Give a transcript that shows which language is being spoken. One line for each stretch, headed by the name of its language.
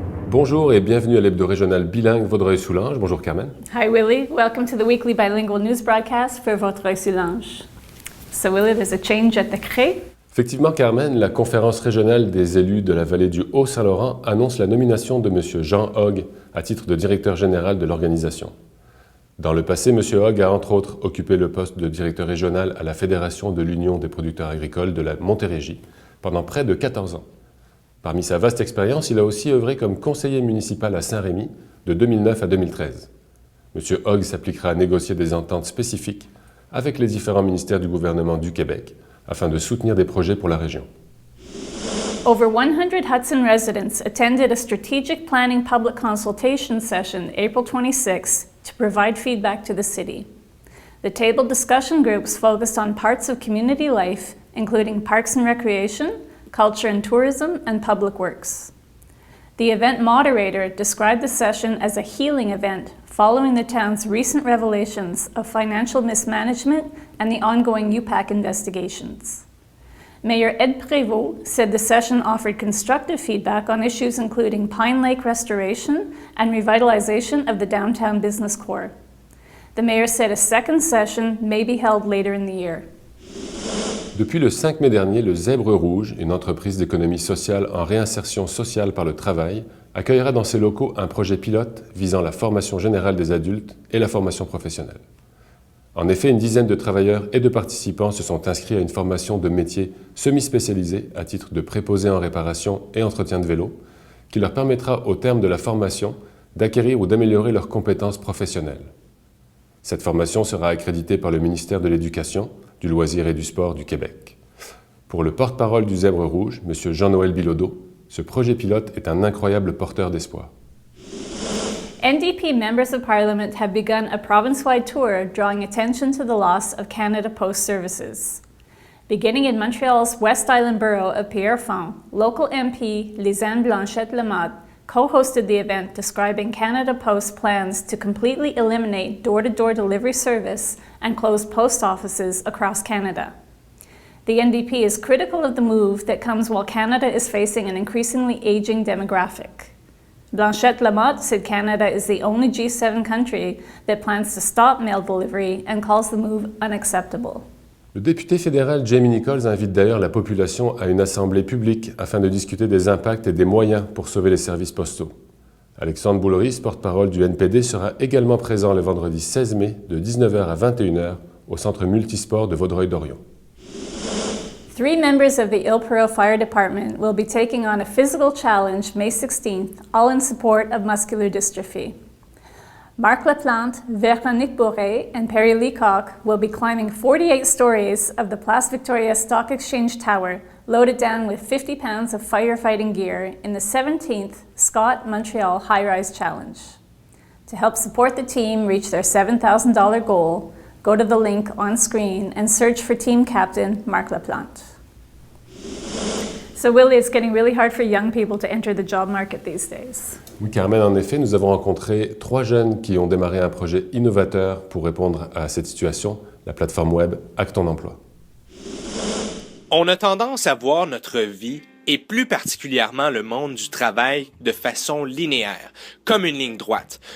French: Bonjour et bienvenue à l'hebdo régional bilingue Vaudreuil-Soulanges. Bonjour Carmen.
English: Hi Willie, welcome to the weekly bilingual news broadcast for Vaudreuil-Soulanges. So Willie, there's a change at the CRE.
French: Effectivement Carmen, la conférence régionale des élus de la vallée du Haut-Saint-Laurent annonce la nomination de M. Jean Hogg à titre de directeur général de l'organisation. Dans le passé, M. Hogg a entre autres occupé le poste de directeur régional à la Fédération de l'Union des producteurs agricoles de la Montérégie pendant près de 14 ans. Parmi sa vaste expérience, il a aussi œuvré comme conseiller municipal à Saint-Rémy de 2009 à 2013. M. Hogg s'appliquera à négocier des ententes spécifiques avec les différents ministères du gouvernement du Québec afin de soutenir des projets pour la région.
English: Over 100 Hudson residents attended a strategic planning public consultation session April 26 to provide feedback to the city. The table discussion groups focused on parts of community life, including parks and recreation, culture and tourism, and public works. The event moderator described the session as a healing event following the town's recent revelations of financial mismanagement and the ongoing UPAC investigations. Mayor Ed Prévost said the session offered constructive feedback on issues including Pine Lake restoration and revitalization of the downtown business core. The mayor said a second session may be held later in the year.
French: Depuis le 5 mai dernier, le Zèbre Rouge, une entreprise d'économie sociale en réinsertion sociale par le travail, accueillera dans ses locaux un projet pilote visant la formation générale des adultes et la formation professionnelle. En effet, une dizaine de travailleurs et de participants se sont inscrits à une formation de métier semi-spécialisée à titre de préposé en réparation et entretien de vélo, qui leur permettra au terme de la formation d'acquérir ou d'améliorer leurs compétences professionnelles. Cette formation sera accréditée par le ministère de l'Éducation, du loisir et du sport du Québec. Pour le porte-parole du Zèbre Rouge, M. Jean-Noël Bilodeau, ce projet pilote est un incroyable porteur d'espoir.
English: NDP members of Parliament have begun a province-wide tour drawing attention to the loss of Canada Post services. Beginning in Montreal's West Island borough of Pierrefonds, local MP Lisanne Blanchette-Lamotte co-hosted the event describing Canada Post's plans to completely eliminate door-to-door delivery service and close post offices across Canada. The NDP is critical of the move that comes while Canada is facing an increasingly aging demographic. Blanchette-Lamotte said Canada is the only G7 country that plans to stop mail delivery and calls the move unacceptable.
French: Le député fédéral Jamie Nichols invite d'ailleurs la population à une assemblée publique afin de discuter des impacts et des moyens pour sauver les services postaux. Alexandre Boulris, porte-parole du NPD, sera également présent le vendredi 16 mai de 19h à 21h au centre multisport de Vaudreuil-Dorion.
English: 3 members of the Île-Perrot Fire Department will be taking on a physical challenge May 16th, all in support of muscular dystrophy. Marc Laplante, Véronique Bourret, and Perry Leacock will be climbing 48 stories of the Place Victoria Stock Exchange Tower, loaded down with 50 pounds of firefighting gear in the 17th Scott Montreal High Rise Challenge. To help support the team reach their $7,000 goal, go to the link on screen and search for team captain Marc Laplante. So Willie, it's getting really hard for young people to enter the job market these days.
French: Oui, Carmen, en effet, nous avons rencontré 3 jeunes qui ont démarré un projet innovateur pour répondre à cette situation, la plateforme web Acte ton emploi. On a tendance à voir notre vie et plus particulièrement le monde du travail de façon linéaire, comme une ligne droite.